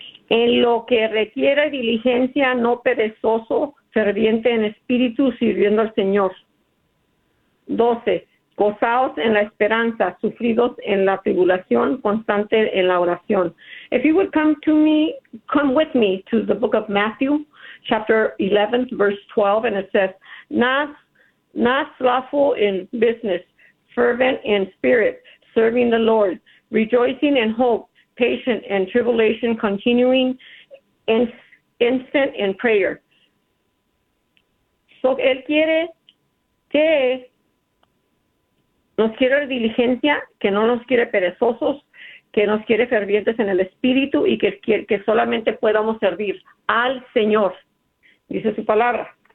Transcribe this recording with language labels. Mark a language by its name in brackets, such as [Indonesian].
[Spanish] En lo que requiere diligencia, no perezoso, ferviente en espíritu, sirviendo al Señor. 12. Gozaos en la esperanza, sufridos en la tribulación, constante en la oración. [English] If you would come with me to the book of Matthew, chapter 11, verse 12, and it says, not slothful in business, fervent in spirit, serving the Lord, rejoicing in hope, patient in tribulation, continuing instant in prayer. [Spanish] So él quiere que nos quiere diligencia, que no nos quiere perezosos, que nos quiere fervientes en el espíritu y que solamente podamos servir al Señor, dice su palabra.